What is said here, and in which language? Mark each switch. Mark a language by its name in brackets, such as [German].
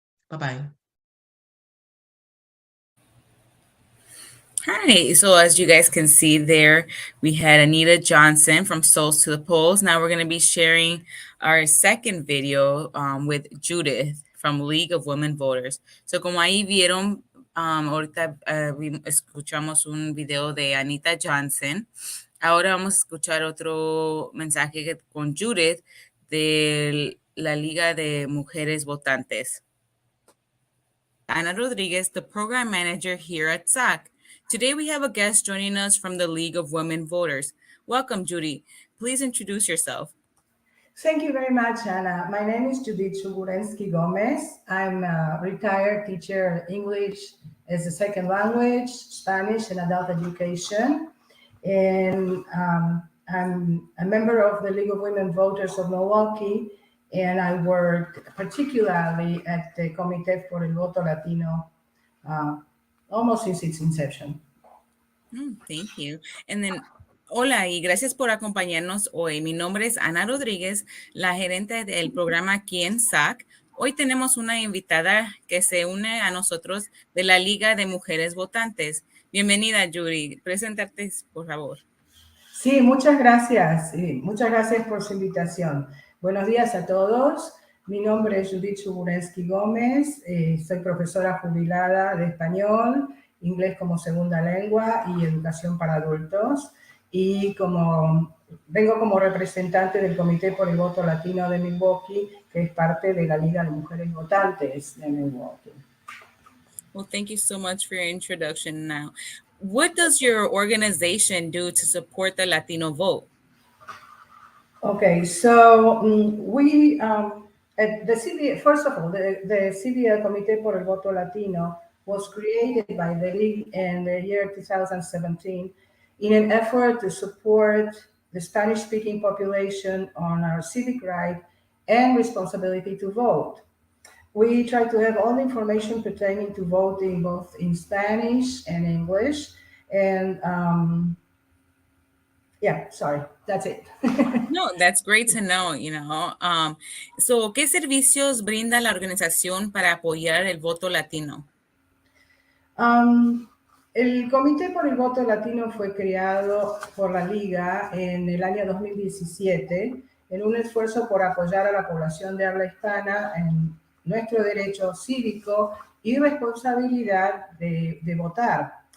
[English] Bye-bye. Hi, so as you guys can see there, we had Anita Johnson from Souls to the Polls. Now we're going to be sharing our second video with Judith from League of Women Voters. [Spanish] So como ahí vieron, ahorita escuchamos un video de Anita Johnson. Ahora vamos a escuchar otro mensaje con Judith de la Liga de Mujeres Votantes. [English] Ana Rodriguez, the program manager here at SAC. Today we have a guest joining us from the League of Women Voters. Welcome, Judy. please introduce yourself. Thank you very much, Anna. My name is Judith Chugurensky Gomez. I'm a retired teacher of English as a second language, Spanish, and adult education. And I'm a member of the League of Women Voters of Milwaukee, and I work particularly at the Comité por el Voto Latino almost since its inception. Thank you. And then, [Spanish] hola y gracias por acompañarnos hoy. Mi nombre es Ana Rodríguez, la gerente del programa aquí en SAC. Hoy tenemos una invitada que se une a nosotros de la Liga de Mujeres Votantes. Bienvenida, Yuri. Preséntate, por favor. Sí, muchas gracias. Muchas gracias por su invitación. Buenos días a todos. Mi nombre es Judith Chugurensky Gómez. Soy profesora jubilada de español, inglés como segunda lengua y educación para adultos. Y vengo como representante del Comité por el Voto Latino de Milwaukee, que es parte de la Liga de Mujeres Votantes de Milwaukee. [English] Well, thank you so much for your introduction now. What does your organization do to support the Latino vote? Okay, so we, at the CBA, first of all, the CBA, Comité por el Voto Latino, was created by the League in the year 2017 in an effort to support the Spanish-speaking population on our civic right and responsibility to vote. We try to have all the information pertaining to voting, both in Spanish and English. And yeah, sorry, that's it. No, that's great to know, So, [Spanish] ¿qué servicios brinda la organización para apoyar el voto latino? El Comité por el Voto Latino fue creado por la Liga en el año 2017 en un esfuerzo por apoyar a la población de habla hispana en nuestro derecho cívico y responsabilidad de votar.